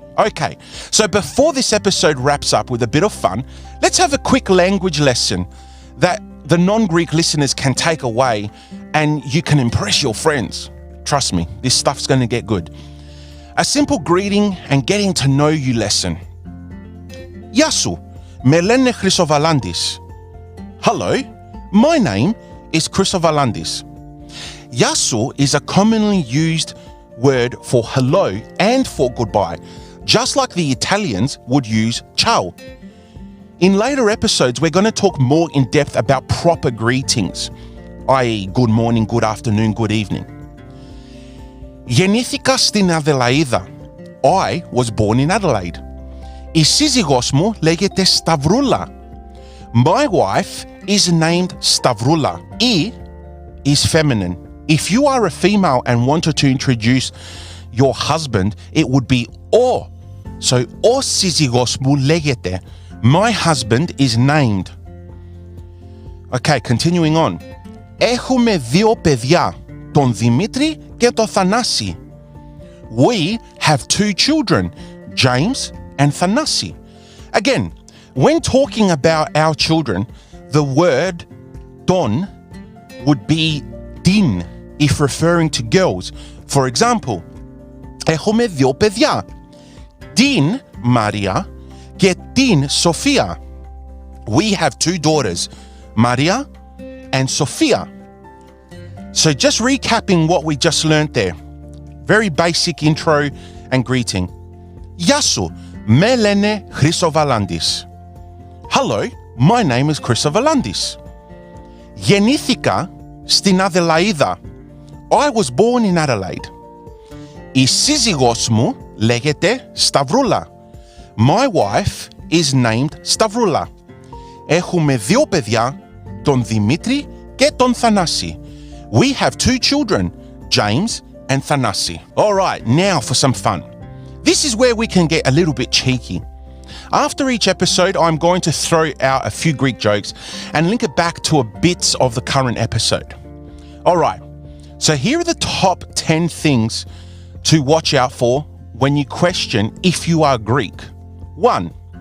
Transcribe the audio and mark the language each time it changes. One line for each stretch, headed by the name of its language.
English: Okay, so before this episode wraps up with a bit of fun, let's have a quick language lesson that the non-Greek listeners can take away and you can impress your friends. Trust me, this stuff's going to get good. A simple greeting and getting to know you lesson.
Greek: Γεια σου, με λένε Χρυσοβαλάντης.
English: Hello, my name is Χρυσοβαλάντης. Γεια σου is a commonly used word for hello and for goodbye, just like the Italians would use ciao. In later episodes, we're going to talk more in depth about proper greetings, i.e. good morning, good afternoon, good evening.
Greek: Γεννήθηκα στην Αδελαΐδα.
English: I was born in Adelaide.
Greek: Η σύζυγός μου λέγεται Σταυρούλα.
English: My wife is named Stavroula. I is feminine. If you are a female and wanted to introduce your husband, it would be O.
Greek: So, O σύζυγός μου λέγεται.
English: My husband is named. Okay, continuing on.
Greek: Έχουμε δύο παιδιά, τον Δημήτρη και τον Θανάση.
English: We have two children, James and Thanasi. Again, when talking about our children, the word don would be din if referring to girls. For example,
Greek: έχουμε δύο παιδιά, την Maria και την Sofia.
English: We have two daughters, Maria and Sophia. So just recapping what we just learned there. Very basic intro and greeting.
Greek: Γεια σου, με λένε Χρυσοβαλάντης.
English: Hello, my name is Χρυσοβαλάντης.
Greek: Γεννήθηκα στην Αδελαΐδα.
English: I was born in Adelaide.
Greek: Η σύζυγός μου λέγεται Σταυρούλα.
English: My wife is named Stavroula.
Greek: Έχουμε δύο παιδιά, τον Δημήτρη και τον Θανάση.
English: We have two children, James and Thanasi. All right, now for some fun. This is where we can get a little bit cheeky. After each episode, I'm going to throw out a few Greek jokes and link it back to a bits of the current episode. All right, so here are the top 10 things to watch out for when you question if you are Greek. 1.